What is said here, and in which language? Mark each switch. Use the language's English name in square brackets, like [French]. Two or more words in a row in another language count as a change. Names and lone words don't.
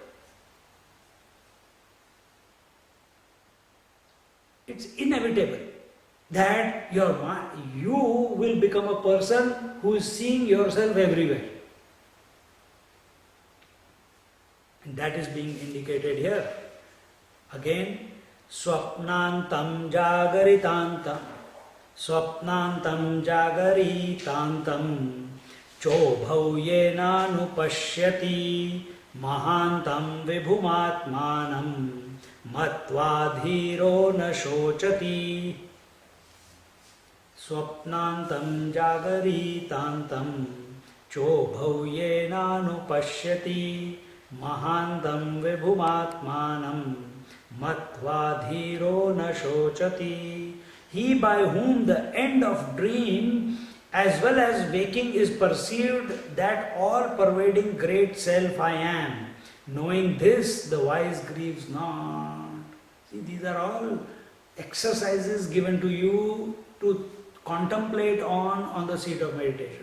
[English] It's inevitable that you will become a person who is seeing yourself everywhere. And that is being indicated here. Again, [Sanskrit] Swapnantam Jagaritantam Swapnantam Jagaritantam Chobhau Yena Nupashyati Mahantam Vibhumatmanam Matvadhiro Na Shochati. Swapnantam Jagaritantam Chobhau Yena Nupashyati Mahantam Vibhumatmanam Matvadhiro Na Shochati. [English] He by whom the end of dream as well as waking is perceived, that all-pervading great self I am. Knowing this, the wise grieves not. See, these are all exercises given to you to contemplate on the seat of meditation.